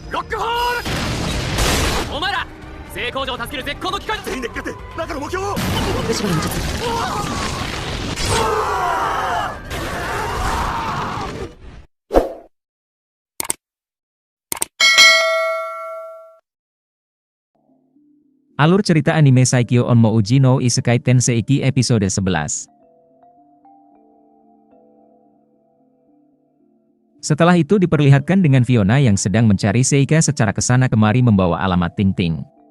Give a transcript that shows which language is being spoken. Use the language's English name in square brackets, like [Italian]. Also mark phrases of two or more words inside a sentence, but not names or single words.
[Japanese] ロックホールお前ら成功者を助ける絶好の機会だ。全員で向かって中の目標を。後ろにもちょっと [Indonesian] Alur cerita anime Saikyo on Mouji no Isekai Tenseiki episode 11. Setelah itu diperlihatkan dengan Fiona yang sedang mencari Seika secara kesana kemari membawa alamat Ting-Ting.